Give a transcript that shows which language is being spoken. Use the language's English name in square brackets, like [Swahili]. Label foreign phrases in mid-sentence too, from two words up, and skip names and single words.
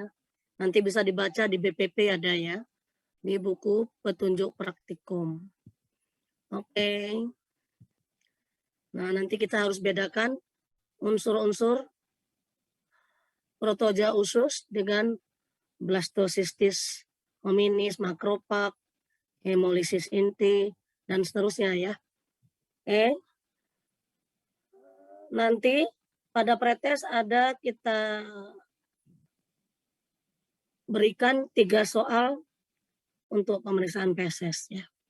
[Indonesian] Nanti bisa dibaca di BPP ada ya, di buku petunjuk praktikum. Oke. Nah, nanti kita harus bedakan unsur-unsur protozoa usus dengan blastocystis hominis, makropak, hemolisis inti, dan seterusnya ya. Oke. Nanti pada pretest ada kita berikan 3 soal untuk pemeriksaan feses ya.